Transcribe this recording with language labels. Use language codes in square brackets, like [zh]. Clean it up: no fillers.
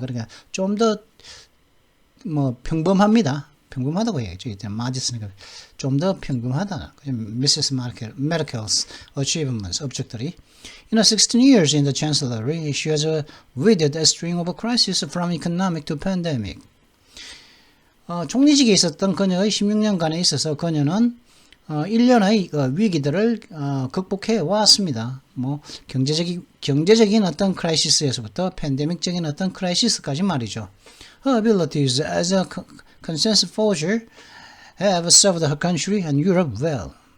[ko] 그러니까 좀 더 평범합니다. 평범하다고 해야죠. modest니까 좀 더 평범하다. [en] Mrs. Merkel's achievements, [ko] 업적들이. [en] In her 16 years in the chancellery, she has weathered a string of crises from economic to pandemic. [ko] 총리직에 있었던 그녀의 16년간에 있어서 그녀는 1년의 위기들을 극복해 왔습니다. 경제적인 어떤 크라이시스에서부터 팬데믹적인 어떤 크라이시스까지 말이죠. [en] Her abilities as a consensus forger have served her country and Europe well.